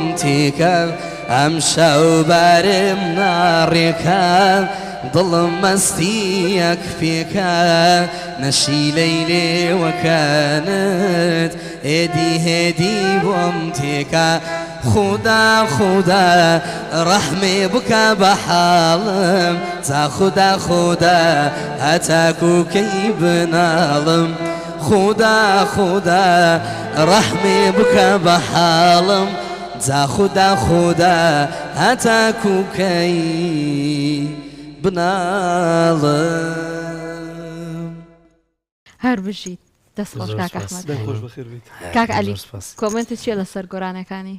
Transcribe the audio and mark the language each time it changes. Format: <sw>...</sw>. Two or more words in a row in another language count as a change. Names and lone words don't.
<ckb>تێکە ئەم شاوبارم ناڕێکە دڵم مەستیەک پێکە نەشی لەی لێوەکانت هێدی هێدی بۆم تێکە خدا خدا ڕەحمێ بکە بە حاڵم تا خدا خدا هەتاکوکەی بناڵم خدا خدا ڕەحمێ بکە بە حاڵم تا خدا خدا هەتاکوکەی بناڵم. هەر بژیت دەست خۆش کاک ئەحمەد. خۆش بەخێر بیت. کاک عەلی کۆمنتت چیە لەسەر گۆرانەکانی؟</ckb>